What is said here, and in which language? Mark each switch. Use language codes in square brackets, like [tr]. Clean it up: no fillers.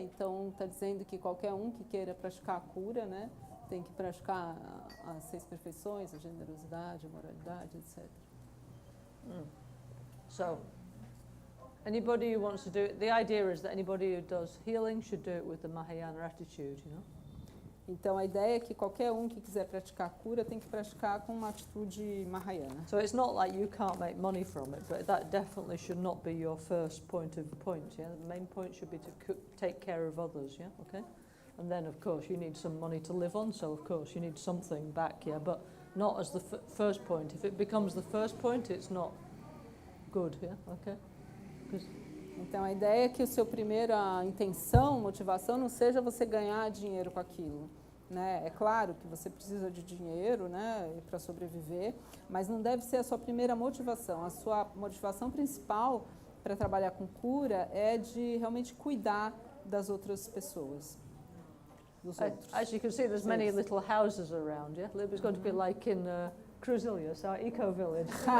[pt] Então está dizendo que qualquer um que queira praticar a cura, né? Tem que praticar as 6 perfeições, a generosidade, a moralidade, etc. [en] So, anybody who wants to do it, the idea is that anybody who does healing should do it with the Mahayana attitude, you know? [pt] Então a ideia é que qualquer um que quiser praticar a cura tem que praticar com uma atitude Mahayana. [en] So it's not like you can't make money from it, but that definitely should not be your first point, yeah? The main point should be to take care of others, yeah? Okay? And then, of course, you need some money to live on, so of course you need something back, yeah? But not as the first point. If it becomes the first point, it's not good, yeah? Okay? [pt] Então a ideia é que a sua primeira intenção, motivação, não seja você ganhar dinheiro com aquilo, né? É claro que você precisa de dinheiro, né, para sobreviver, mas não deve ser a sua primeira motivação. A sua motivação principal para trabalhar com cura é de realmente cuidar das outras pessoas, dos outros. [en] As you can see, there's many little houses around, yeah? It's going to be like in Cruzilhas, our eco-village.